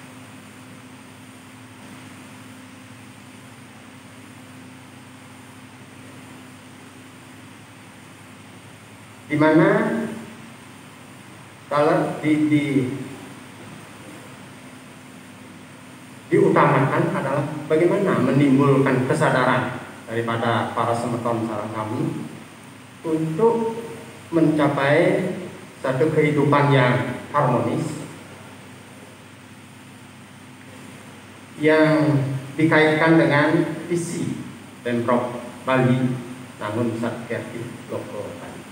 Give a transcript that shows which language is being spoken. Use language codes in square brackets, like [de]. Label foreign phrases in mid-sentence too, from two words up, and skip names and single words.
[id] Di mana kalau diutamakan adalah bagaimana menimbulkan kesadaran daripada para [ban] semeton sareng [id] kami untuk mencapai satu kehidupan yang harmonis yang dikaitkan dengan visi Pemprov Bali namun Satkerti Loko Bali.